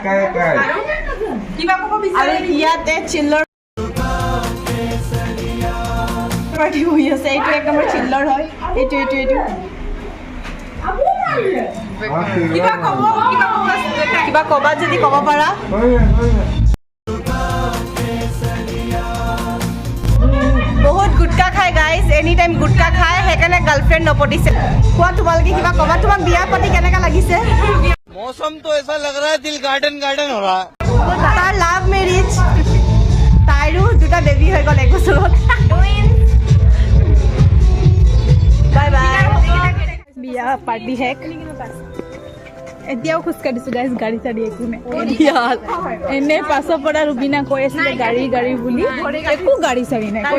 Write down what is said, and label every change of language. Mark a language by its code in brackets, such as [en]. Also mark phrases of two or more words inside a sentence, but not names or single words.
[as] আৰু ইয়াতে চিল্লৰ পাৰ্টি হৈ আছে এইটো একদমৰ চিল্লৰ হয় এইটো কিবা ক'বা যদি ক'ব পাৰা বহুত গুটকা খায় গাইজ [en] any time [as] গুটকা খায় সেইকাৰণে গাৰ্লফ্ৰেণ্ড নপতিছে কোৱা তোমালোকে কিবা ক'বা তোমাক বিয়া পাতি কেনেকা লাগিছে [hi] मौसम तो ऐसा लग रहा है दिल गार्डन गार्डन हो रहा है [as] তাৰ [en] love marriage [as] তাইৰো দুটা বেবী হৈ গ'ল এক বছৰত [en] bye bye [as] বিয়া পাৰ্টি হেক এতিয়াও খোজকাঢ়িছো গাইজ গাড়ী চাড়ী একো নাই এনে পাছৰ পৰা ৰুবিনা কৈ আছিলে গাড়ী বুলি একো গাড়ী চাড়ী নাই কৈ